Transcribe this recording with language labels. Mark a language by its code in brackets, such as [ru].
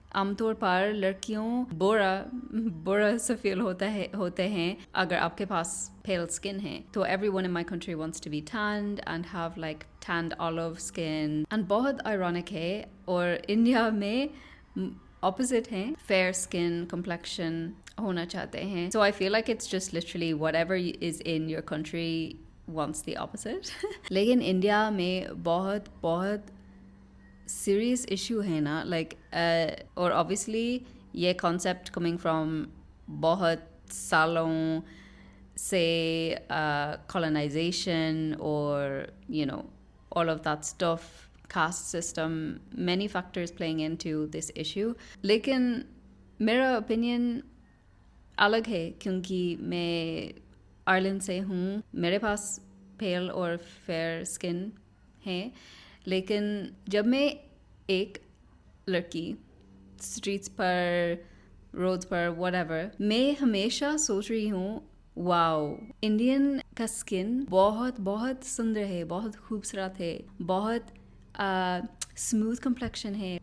[hi] आमतौर पर लड़कियों बुरा बुरा से फील होते हैं अगर आपके पास pale skin है. [en] तो everyone in my country wants to be tanned and have like tanned olive skin. [hi] And बहुत ironic है और इंडिया में opposite हैं, fair skin complexion होना चाहते हैं. [en] So I feel like it's just literally whatever is in your country wants the opposite. [hi] लेकिन India में बहुत बहुत serious issue है ना, [en] like और obviously ये concept coming from [hi] बहुत सालों से [en] colonization or you know all of that stuff, caste system, many factors playing into this issue. [hi] लेकिन मेरा opinion अलग है क्योंकि मैं आयरलैंड से हूँ, मेरे पास पेल और फेयर स्किन है. लेकिन जब मैं एक लड़की स्ट्रीट्स पर, रोड्स पर, whatever, मैं हमेशा सोच रही हूँ वाओ, इंडियन का स्किन बहुत बहुत सुंदर है, बहुत खूबसूरत है, बहुत स्मूथ कम्प्लेक्शन है.